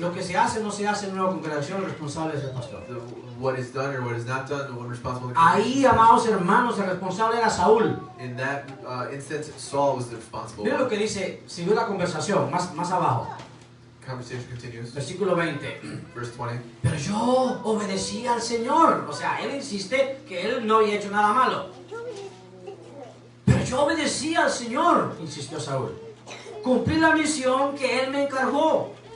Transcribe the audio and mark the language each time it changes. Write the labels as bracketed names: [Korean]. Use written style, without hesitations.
[Spanish] Lo que se hace o no se hace en una congregación, el responsable es el pastor. [English] What is done or what is not done, the one responsible. [Spanish] Ahí, amados hermanos, el responsable era Saúl. [English] In that instance, Saul was the responsible [Spanish] Mira lo [English] one. [Spanish] que dice, siguió la conversación, más abajo, [English] Conversation continues. [Spanish] versículo 20. [English] Verse 20. [Spanish] Pero yo obedecí al Señor. O sea, él insiste que él no había hecho nada malo. Pero yo obedecí al Señor, insistió Saúl. Cumplí la misión que él me encargó.